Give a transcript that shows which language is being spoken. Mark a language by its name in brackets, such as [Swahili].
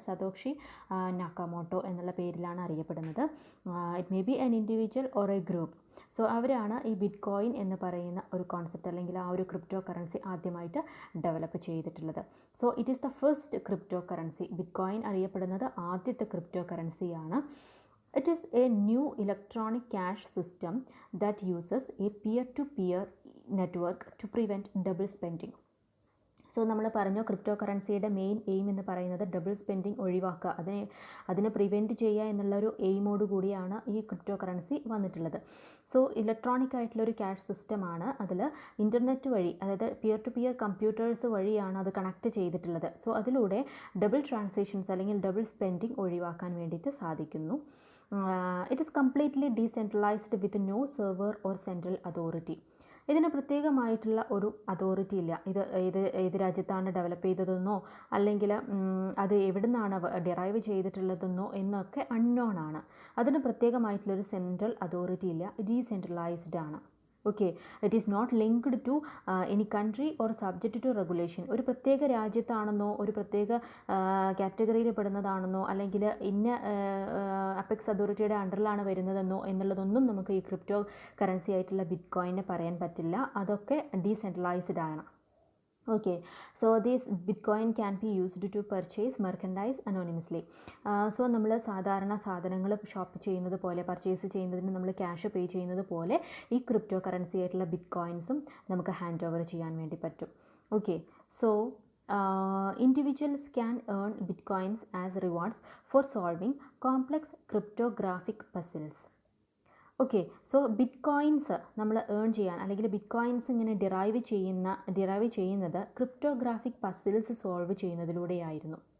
[Malayalam] Satoshi നാക്കമോട്ടോ എന്നുള്ള പേരിലാണ് അറിയപ്പെടുന്നത്. [English] It may be an individual or a group. [Malayalam] So അവരാണ് ഈ ബിറ്റ്കോയിൻ എന്ന് പറയുന്ന ഒരു കോൺസെപ്റ്റ് അല്ലെങ്കിൽ ആ ഒരു ക്രിപ്റ്റോ കറൻസി ആദ്യമായിട്ട് ഡെവലപ്പ് ചെയ്തിട്ടുള്ളത്. [English] So it is the first cryptocurrency. [Malayalam] Bitcoin അറിയപ്പെടുന്നത് ആദ്യത്തെ crypto കറൻസിയാണ്. [English] It is a new electronic cash system that uses a peer-to-peer network to prevent double spending. [Malayalam] So നമ്മൾ പറഞ്ഞു ക്രിപ്റ്റോ കറൻസിയുടെ മെയിൻ എയിം എന്ന് പറയുന്നത് double spending ഒഴിവാക്കുക, അതിനെ prevent ചെയ്യുക എന്നുള്ളൊരു എയിമോട് കൂടിയാണ് ഈ ക്രിപ്റ്റോ കറൻസി വന്നിട്ടുള്ളത്. സോ ഇലക്ട്രോണിക് ആയിട്ടുള്ളൊരു ക്യാഷ് സിസ്റ്റമാണ്. അതിൽ ഇൻ്റർനെറ്റ് വഴി, അതായത് പിയർ ടു പിയർ കമ്പ്യൂട്ടേഴ്സ് വഴിയാണ് അത് കണക്ട് ചെയ്തിട്ടുള്ളത്. സോ അതിലൂടെ ഡബിൾ ട്രാൻസാക്ഷൻസ് അല്ലെങ്കിൽ ഡബിൾ സ്പെൻഡിങ് ഒഴിവാക്കാൻ വേണ്ടിയിട്ട് സാധിക്കുന്നു. [English] It is completely decentralised with no server or central authority. [Malayalam] ഇതിന് പ്രത്യേകമായിട്ടുള്ള ഒരു അതോറിറ്റി ഇല്ല. ഏത് രാജ്യത്താണ് ഡെവലപ്പ് ചെയ്തതെന്നോ അല്ലെങ്കിൽ അത് എവിടെ നിന്നാണ് ഡിറൈവ് ചെയ്തിട്ടുള്ളതെന്നോ എന്നൊക്കെ അൺനോൺ ആണ്. അതിന് പ്രത്യേകമായിട്ടുള്ളൊരു സെൻട്രൽ അതോറിറ്റി ഇല്ല. ഡീസെൻട്രലൈസ്ഡ് ആണ്. [English] Okay, it is not linked to any country or subject to regulation. [Malayalam] ഒരു പ്രത്യേക രാജ്യത്താണെന്നോ ഒരു പ്രത്യേക കാറ്റഗറിയിൽ പെടുന്നതാണെന്നോ അല്ലെങ്കിൽ ഇന്ന അപ്പെക്സ് അതോറിറ്റിയുടെ അണ്ടറിലാണ് വരുന്നതെന്നോ എന്നുള്ളതൊന്നും നമുക്ക് ഈ ക്രിപ്റ്റോ കറൻസി ആയിട്ടുള്ള ബിറ്റ് കോയിനെ പറയാൻ പറ്റില്ല. അതൊക്കെ ഡീസെൻട്രലൈസ്ഡ് ആണ്. [English] Okay, so this bitcoin can be used to purchase merchandise anonymously. [Malayalam] So നമ്മൾ സാധാരണ സാധനങ്ങൾ ഷോപ്പ് ചെയ്യുന്നത് പോലെ, പർച്ചേസ് ചെയ്യുന്നതിന് നമ്മൾ ക്യാഷ് പേ ചെയ്യുന്നത് പോലെ ഈ ക്രിപ്റ്റോ കറൻസി ആയിട്ടുള്ള ബിറ്റ് കോയിൻസും നമുക്ക് ഹാൻഡ് ഓവർ ചെയ്യാൻ വേണ്ടി പറ്റും. [English] Okay, so individuals can earn bitcoins as rewards for solving complex cryptographic puzzles. [Malayalam] Okay, so bit coins നമ്മൾ ഏൺ ചെയ്യാൻ, അല്ലെങ്കിൽ ബിറ്റ് കോയിൻസ് ഇങ്ങനെ ഡിറൈവ് ചെയ്യുന്നത് ക്രിപ്റ്റോഗ്രാഫിക് പസിൽസ് സോൾവ് ചെയ്യുന്നതിലൂടെയായിരുന്നു.